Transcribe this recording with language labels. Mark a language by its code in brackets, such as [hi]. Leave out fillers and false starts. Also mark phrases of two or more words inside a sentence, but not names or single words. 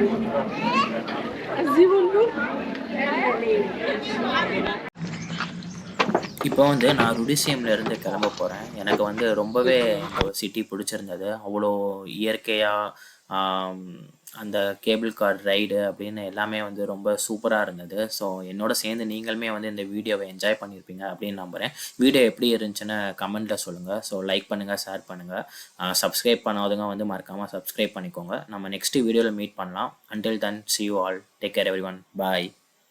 [sv] Simon, du? [ta] இப்போ வந்து நான் ருடிசியம்லேருந்து கிளம்ப போகிறேன். எனக்கு வந்து ரொம்பவே இந்த சிட்டி பிடிச்சிருந்தது. அவ்வளோ இயற்கையாக அந்த [en] cable car ride [ta] அப்படின்னு எல்லாமே வந்து ரொம்ப சூப்பராக இருந்தது. ஸோ என்னோட சேர்ந்து நீங்களுமே வந்து இந்த வீடியோவை என்ஜாய் பண்ணியிருப்பீங்க அப்படின்னு நம்புகிறேன். வீடியோ எப்படி இருந்துச்சுன்னு கமெண்ட்டில் சொல்லுங்கள். ஸோ லைக் பண்ணுங்கள், ஷேர் பண்ணுங்கள். சப்ஸ்கிரைப் பண்ணாதவங்க வந்து மறக்காமல் சப்ஸ்கிரைப் பண்ணிக்கோங்க. நம்ம நெக்ஸ்ட் வீடியோவில் மீட் பண்ணலாம். [en] until then see you all. Take care everyone. Bye.